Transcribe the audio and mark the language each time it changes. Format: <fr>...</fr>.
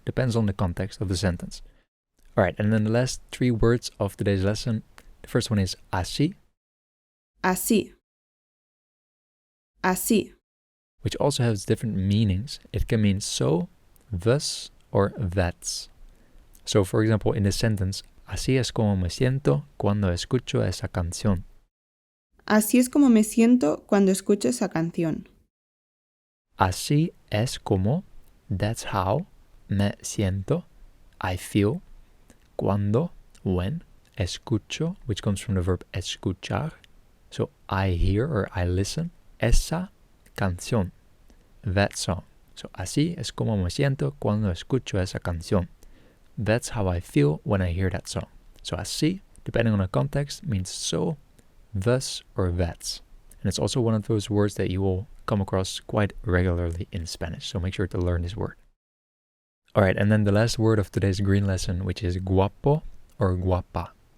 <en>Depends on the context of the sentence. Alright, and then the last 3 words of today's lesson. The first one is así.</en> <es>Así. Así.</es> <en>Which also has different meanings. It can mean so, thus, or that's. So, for example, in the sentence,</en> <es>así es como me siento cuando escucho esa canción. Así es como me siento cuando escucho esa canción. Así es como,</es> <en>that's how,</en> <es>me siento,</es> <en>I feel,</en> <es>cuando,</es> <en>when,</en> <es>escucho,</es> <en>which comes from the verb escuchar. So, I hear or I listen,</en> <es>esa canción,</es> <en>that song.</en> <es>So, así es como me siento cuando escucho esa canción.</es> <en>That's how I feel when I hear that song. So, así, depending on the context, means so, thus, or that's. And it's also one of those words that you will come across quite regularly in Spanish. So make sure to learn this word. Alright, and then the last word of today's green lesson, which is guapo or guapa.</en>